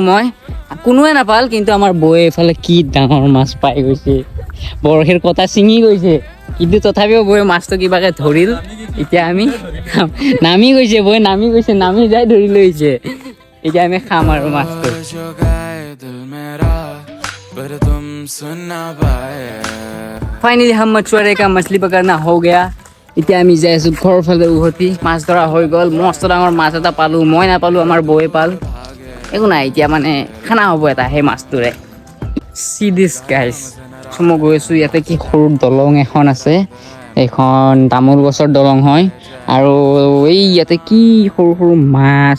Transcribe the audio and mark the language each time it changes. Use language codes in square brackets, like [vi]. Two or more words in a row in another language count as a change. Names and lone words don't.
[as] মই কোনোৱে নাপাল, কিন্তু আমাৰ বৌয়ে এইফালে কি ডাঙৰ মাছ পাই গৈছে। বৰশীৰ কটা ছিঙি গৈছে, কিন্তু তথাপিও বৌয়ে মাছটো কিবাকে ধৰিল। এতিয়া আমি নামি গৈছে, নামি যাই ধৰি লৈছে। এতিয়া আমি খাম আৰু মাছটো। [hi] फाइनली हम मछुआरे का मछली पकड़ना हो गया। [as] এতিয়া আমি যাই আছো ঘৰৰ ফালে উভতি। মাছ ধৰা হৈ গ'ল, মস্ত ডাঙৰ মাছ এটা পালো। মই নাপালো, আমাৰ বৌয়ে পাল। একো নাই, এতিয়া মানে খানা হ'ব এটা সেই মাছটোৰে। [en] see this guys. [as] মই গৈ আছো, ইয়াতে কি সৰু দলং এখন আছে। এখন তামোল গছৰ দলং হয় আৰু এই ইয়াতে কি সৰু মাছ।